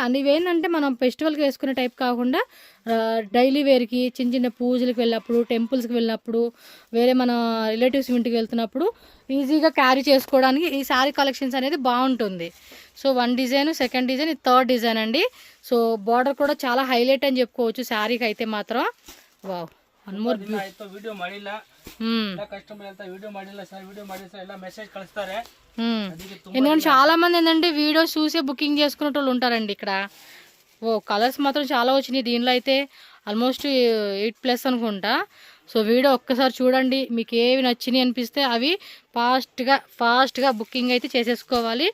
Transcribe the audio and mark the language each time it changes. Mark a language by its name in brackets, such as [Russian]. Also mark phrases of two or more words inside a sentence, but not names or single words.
[Telugu] అన్ని ఏంటంటే మనం ఫెస్టివల్కి వేసుకునే టైప్ కాకుండా [English] daily wear, [Telugu] చిన్న పూజలకు వెళ్ళినప్పుడు, టెంపుల్స్కి వెళ్ళినప్పుడు, వేరే మన రిలేటివ్స్ ఇంటికి వెళ్తున్నప్పుడు [English] easy carry [Telugu] చేసుకోవడానికి ఈ [English] saree collections [Telugu] అనేది బాగుంటుంది. సో 1 డిజైన్, [English] second design, [Telugu] ఇది 3rd డిజైన్ అండి. సో బార్డర్ కూడా చాలా హైలైట్ అని చెప్పుకోవచ్చు శారీకి అయితే మాత్రం. వావ్, [Kannada] ವಿಡಿಯೋ ಮಾಡಿಲ್ಲ, ಕಸ್ಟಮರ್ ಅಂತ ವಿಡಿಯೋ ಮಾಡಿಲ್ಲ ಸರ್, ವಿಡಿಯೋ ಮಾಡಿ ಸರ್ ಎಲ್ಲ ಮೆಸೇಜ್ ಕಳಿಸ್ತಾರೆ. [Telugu] ఎందుకంటే చాలా మంది ఏంటంటే వీడియోస్ చూసే బుకింగ్ చేసుకునే వాళ్ళు ఉంటారండి ఇక్కడ. కలర్స్ మాత్రం చాలా వచ్చినాయి దీనిలో అయితే, ఆల్మోస్ట్ 8+ అనుకుంటా. సో వీడియో ఒక్కసారి చూడండి, మీకు ఏవి నచ్చినాయి అనిపిస్తే అవి [English] fast booking [Telugu] అయితే చేసేసుకోవాలి.